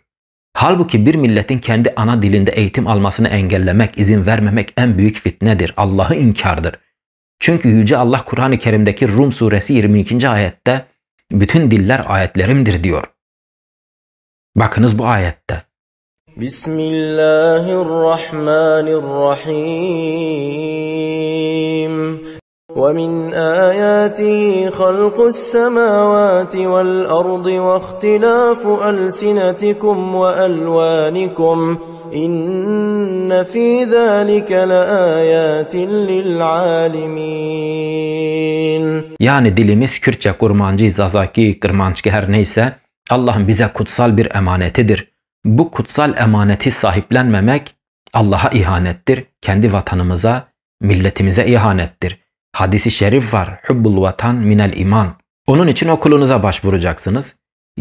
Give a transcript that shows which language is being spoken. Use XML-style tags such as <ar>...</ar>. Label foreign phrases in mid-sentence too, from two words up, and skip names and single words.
<tr>Halbuki bir milletin kendi ana dilinde eğitim almasını engellemek, izin vermemek en büyük fitnedir. Allah'ı inkardır. Çünkü Yüce Allah Kur'an-ı Kerim'deki Rum suresi 22. ayette bütün diller ayetlerimdir diyor. Bakınız bu ayette. Bismillahirrahmanirrahim.</tr> <ar>وَمِنْ آيَاتِهِ خَلْقُ السَّمَاوَاتِ وَالْأَرْضِ وَاخْتِلَافُ أَلْسِنَتِكُمْ وَأَلْوَانِكُمْ إِنَّ فِي ذَلِكَ لَآيَاتٍ لِلْعَالِمِينَ.</ar> <tr>Yani dilimiz Kürtçe, Kurmancı, Zazaki, Kırmançki her neyse Allah'ın bize kutsal bir emanetidir. Bu kutsal emaneti sahiplenmemek Allah'a ihanettir. Kendi vatanımıza, milletimize ihanettir. Hadis-i şerif var.</tr> <ar>حب الوطن من الإيمان.</ar> <tr>Onun için okulunuza başvuracaksınız.</tr>